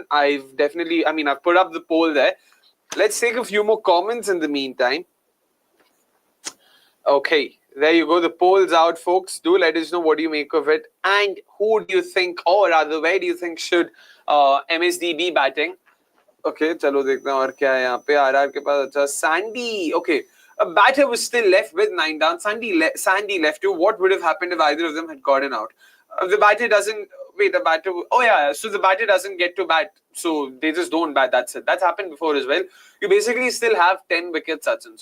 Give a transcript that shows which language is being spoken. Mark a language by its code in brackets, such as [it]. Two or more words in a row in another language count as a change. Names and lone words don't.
[en] I've put up the poll there. Let's take a few more comments in the meantime. Okay, there you go. The poll's out, folks. Do let us know what do you make of it. And who do you think, or rather, where do you think should MSD be batting? [hi] Okay, चलो देखते हैं और क्या है यहाँ पे. RR के पास अच्छा Sandy. [en] Okay, a batter was still left with 9 down. Sandy left too. What would have happened if either of them had gotten out? The batter doesn't... Wait, the batter... Oh, yeah. So the batter doesn't get to bat. So they just don't bat. That's it. That's happened before as well. You basically still have 10 wickets, Sachin.